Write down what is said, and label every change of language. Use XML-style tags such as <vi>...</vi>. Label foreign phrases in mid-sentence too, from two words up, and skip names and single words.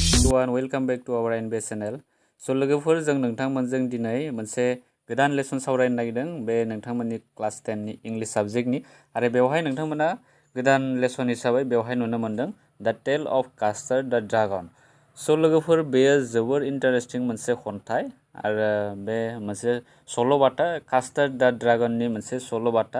<en>everyone, welcome back to our NB channel.</en> <brx>So लोगोफोर जों नोंथांमोनजों दिनै मोनसे गोदान लेसन सावरायनो नागिरदों बे नोंथांमोननि क्लास 10 नि इंलिश सब्जेक्टनि आरो बेवहाय नोंथांमोना गोदान लेसन हिसाबै बेवहाय नुनो मोनदों द टेल अफ कास्टार्ड द ड्रागन. सो लोगोफोर बेयो जोबोर इन्टारेस्टिं मोनसे खन्थाइ आरो बे मोनसे सल'बाथा कास्टार्ड द ड्रागननि मोनसे सल'बाथा.</brx>